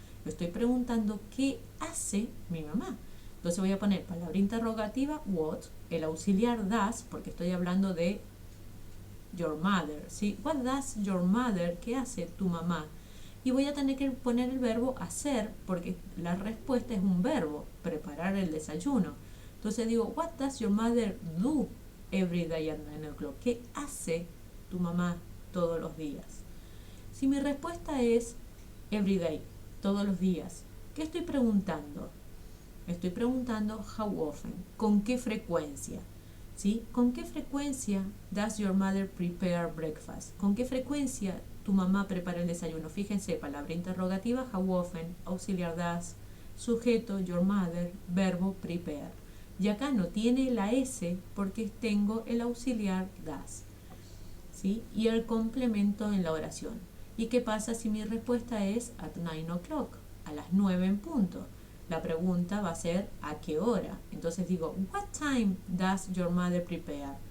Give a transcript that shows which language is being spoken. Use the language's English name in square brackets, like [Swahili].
[Spanish] Lo estoy preguntando qué hace mi mamá. Entonces voy a poner palabra interrogativa what, el auxiliar does, porque estoy hablando de [English] your mother, [Spanish] ¿sí? [English] What does your mother? [Spanish] ¿Qué hace tu mamá? Y voy a tener que poner el verbo hacer, porque la respuesta es un verbo, preparar el desayuno. Entonces digo, [English] what does your mother do every day at 9 o'clock? [Spanish] ¿Qué hace tu mamá todos los días? Si mi respuesta es [English] every day, [Spanish] todos los días, ¿qué estoy preguntando? Estoy preguntando how often, ¿con qué frecuencia? ¿Sí? ¿Con qué frecuencia [English] does your mother prepare breakfast? [Spanish] ¿Con qué frecuencia tu mamá prepara el desayuno? Fíjense, palabra interrogativa, how often, auxiliar does, sujeto, your mother, verbo prepare. Y acá no tiene la S porque tengo el auxiliar does, ¿sí? Y el complemento en la oración. ¿Y qué pasa si mi respuesta es [English] at 9 o'clock? [Spanish] A las 9 en punto. La pregunta va a ser ¿a qué hora? Entonces digo, [English] what time does your mother prepare?